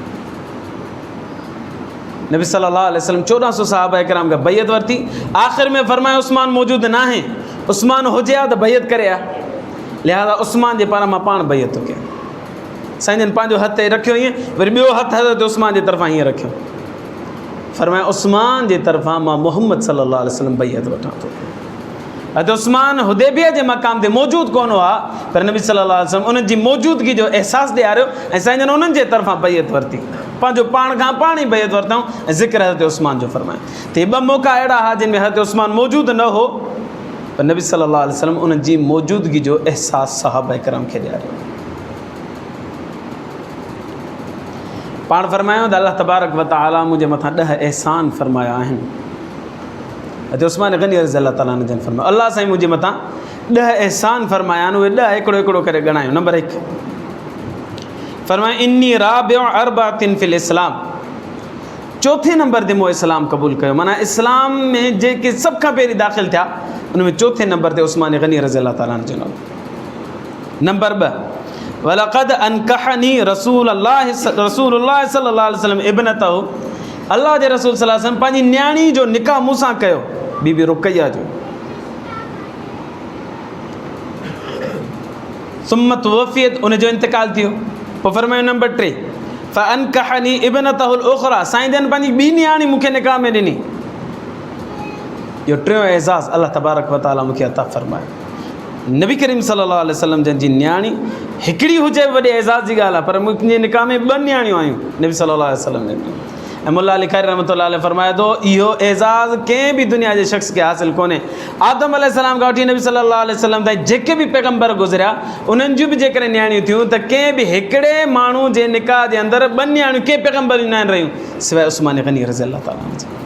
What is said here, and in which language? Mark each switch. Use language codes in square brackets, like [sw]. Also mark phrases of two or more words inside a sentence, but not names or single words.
[sd] नबी [ar] صلى الله عليه وسلم [sd] 1400 सहाबा इकराम खां बैत वरिती। आख़िर में फरमायो उस्मान मौजूदु न आहे, उस्मान हुजे हा त बैत करे आ, लिहाज़ा उस्मान जे पारां मां पाण बैत थो कयां। साईं जन पंहिंजो हथु रखियो ईअं, वरी ॿियो हथु हज़रत उस्मान जे तरफ़ां हीअं रखियो, फरमायो उस्मान जे तरफ़ां मां मुहम्मद [ar] صلى الله عليه وسلم [sd] बैत वठां थो। हज़रत उस्मान हुदैबिया जे मक़ाम ते मौजूदु कोन हुआ, पर नबी [ar] صلى الله عليه وسلم [sd] उन्हनि जी मौजूदगी जो अहसासु ॾियारियो ऐं साईं जन उन्हनि जे तरफ़ां बैत वरिती, पंहिंजो पाण खां पाण ई बैत वरितऊं ऐं ज़िक्र हज़रत उस्मान जो फरमायो। त ॿ मौक़ा अहिड़ा हुआ जिन में हज़रत उस्मान मौजूदु न हो, पर नबी [ar] صلى الله عليه وسلم [sd] उन्हनि जी मौजूदगी जो अहसासु सहाबा इकराम खे ॾियारियो। पाण फरमायो त [ar] الله تبارك وتعالى [sd] मुंहिंजे मथां 10 अहसान फरमाया आहिनि। हज़रत उस्मान गनी [ar] رضي الله تعالى [sd] जन फरमायो, अल्लाह साईं मुंहिंजे मथां 10 अहसान फरमाया आहिनि, उहे 10 हिकिड़ो हिकिड़ो करे ॻणायूं। नंबर 1 फरमायो [ar] إني رابع أربعة في الإسلام, [sd] चौथे नंबर ते मूं इस्लाम क़बूल कयो, माना इस्लाम में जेके सभ खां पहिरीं दाख़िल थिया उन में चौथे नंबर ते उस्मान गनी [ar] رضي الله تعالى [sd] जो नालो। नंबर 2 [ar] ولقد أنكحني رسول الله صلى الله عليه وسلم ابنته, [sd] अल्लाह जे रसूल [ar] صلى الله عليه وسلم [sd] पंहिंजी न्याणी जो निकाह मूंसां कयो, बीबी रुक़ैया जो। [ar] ثم توفيت, [sd] उनजो इंतकाल थियो। पोइ फरमायो नंबर 3 [ar] فأنكحني ابنته الأخرى, [sd] साईं जन पंहिंजी ॿी न्याणी मूंखे निकाह में ॾिनी। इहो टियों एज़ाज़ [ar] الله تبارك وتعالى [sd] मूंखे अता फरमायो। नबी करीम [ar] صلى الله عليه وسلم [sd] जन जी न्याणी हिकिड़ी हुजे वॾे एज़ाज़ जी ॻाल्हि आहे, पर मुंहिंजे निकाह में 2 न्याणियूं आहियूं नबी [ar] صلى الله عليه وسلم [sd] जन। ऐं मुल्ला अली ख़ैर [ar] رحمة الله عليه [sd] फरमाए थो, इहो एज़ाज़ कंहिं बि दुनिया जे शख़्स खे हासिलु कोन्हे। आदम अलैहिस्सलाम खां वठी नबी [ar] صلى الله عليه وسلم [sd] ताईं जेके बि पैगम्बर गुज़रिया, उन्हनि जूं बि जेकॾहिं न्याणियूं थियूं त कंहिं बि हिकिड़े माण्हू जे निकाह जे अंदरि 2 न्याणियूं कंहिं पैगम्बर न आहिनि रहियूं सवाइ उस्मान गनी [ar] رضي الله تعالى [sd] जी।